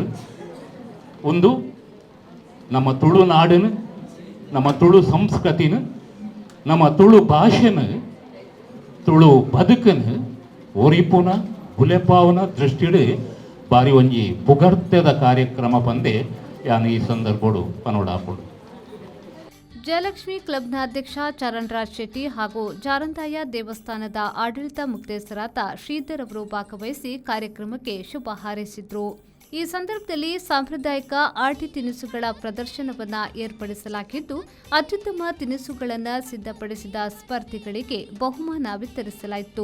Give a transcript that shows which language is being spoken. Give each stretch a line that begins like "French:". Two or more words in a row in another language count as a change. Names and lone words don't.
Tulu: ಒಂದು ನಮ್ಮ ತುಳುನಾಡನು, ನಮ್ಮ ತುಳು ಸಂಸ್ಕೃತಿನ, ನಮ್ಮ ತುಳು ಭಾಷೆನ, ತುಳು ಬದುಕನ್ನು ಒರಿಪುನ ಬುಲೆಪಾವನ ದೃಷ್ಟಿಡು ಬಾರಿ ಒಂಜಿ ಪುಗರ್ತೆದ ಕಾರ್ಯಕ್ರಮ ಪಂದೆ ಯಾನು ಈ ಸಂದರ್ಭಡು ಪನೋಡಾಪುಡು.
Kannada: ಜಯಲಕ್ಷ್ಮಿ ಕ್ಲಬ್ನ ಅಧ್ಯಕ್ಷ ಚರಣ್ ರಾಜ್ ಶೆಟ್ಟಿ ಹಾಗೂ ಜಾರಂದಾಯ ದೇವಸ್ಥಾನದ ಆಡಳಿತ ಮುಖ್ಯಸ್ಥರಾದ ಶ್ರೀಧರ್ ಅವರು ಭಾಗವಹಿಸಿ ಕಾರ್ಯಕ್ರಮಕ್ಕೆ ಶುಭ ಹಾರೈಸಿದ್ರು. ಈ ಸಂದರ್ಭದಲ್ಲಿ ಸಾಂಪ್ರದಾಯಿಕ ಆಟಿ ತಿನಿಸುಗಳ ಪ್ರದರ್ಶನವನ್ನು ಏರ್ಪಡಿಸಲಾಗಿದ್ದು, ಅತ್ಯುತ್ತಮ ತಿನಿಸುಗಳನ್ನು ಸಿದ್ಧಪಡಿಸಿದ ಸ್ಪರ್ಧಿಗಳಿಗೆ ಬಹುಮಾನ ವಿತರಿಸಲಾಯಿತು.